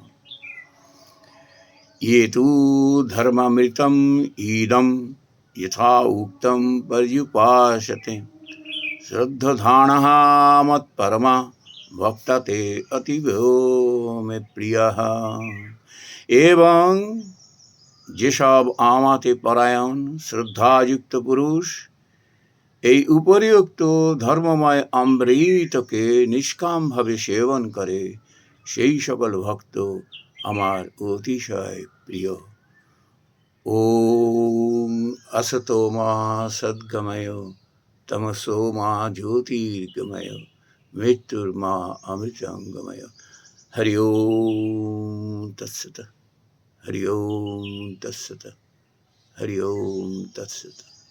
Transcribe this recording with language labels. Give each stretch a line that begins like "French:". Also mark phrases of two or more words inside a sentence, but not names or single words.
Sanskrit: ये तु धर्मामृतम् इदं यथा उक्तं पर्युपासते श्रद्धधानः मत्परमा भक्तते अतीव मे प्रियः।
Bangla: এবং যেসব আমাতে পরায়ণ শ্রদ্ধাযুক্ত পুরুষ এই উপরিউক্ত ধর্মময় অমৃতকে নিষ্কামভাবে সেবন করে, সেই সকল ভক্ত আমার অতিশয় প্রিয়।
Sanskrit: ওম असतो मा सद्गमय तमसो मा ज्योतिर्गमय मृत्युर्मा अमृतंगमय। हरि ओम तत्सत। हरि ओम तत्सत। हरि ओम तत्सत।